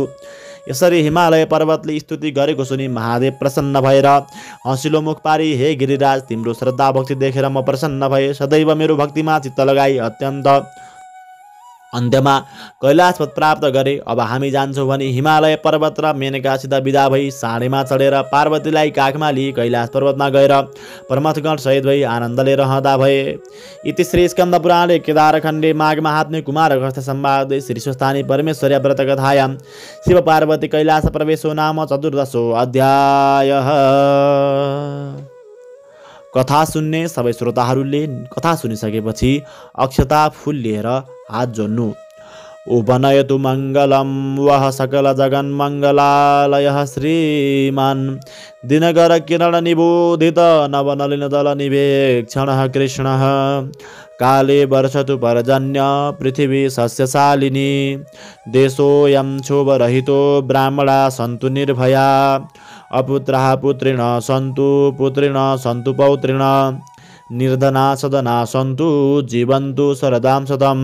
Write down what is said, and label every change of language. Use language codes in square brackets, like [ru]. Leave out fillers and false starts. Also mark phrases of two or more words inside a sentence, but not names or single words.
[ne] यसरी हिमालय पर्वतले स्तुति गरेको सुनि महादेव प्रसन्न भएर हँसिलो मुख पारी, हे गिरिराज, तिम्रो श्रद्धा भक्ति देखेर म प्रसन्न भए, सदैव मेरो भक्तिमा चित्त लगाई अत्यन्त अन्त्यमा कैलाशपद प्राप्त गरे। अब हामी जान्छौँ भनी हिमालय पर्वत र मेनकासित विदा भई साँढेमा चढेर पार्वतीलाई काखमा लिई कैलाश पर्वतमा गएर प्रमथगण सहित भई आनन्दले रहँदा भए। [sa] इति श्री स्कन्द पुराणे केदारखण्डे माघ महात्म्ये कुमार अगस्त्य संवादे श्री स्वस्थानी परमेश्वर्या व्रत कथायां शिव पार्वती कैलाश प्रवेशो नाम 14 अध्यायः। [ne] कथा सुन्ने सबै श्रोताहरूले कथा सुनिसकेपछि अक्षता फुल लिएर हात जोड्नु। [sa] उपनयतु मङ्गलं वः सकल जगन्मङ्गलालयः श्रीमान् दिनकर किरण निबोधित नवनलिन दल निवेक्षणः कृष्णः। काले वर्षतु पर्जन्य पृथिवी सस्यशालिनी देशोऽयं क्षोभरहितो ब्राह्मणा सन्तु निर्भया अपुत्राः पुत्रिण सन्तु पुत्रिण सन्तु पौत्रिण निर्धना सदना सन्तु जीवन्तु शरदां शतं।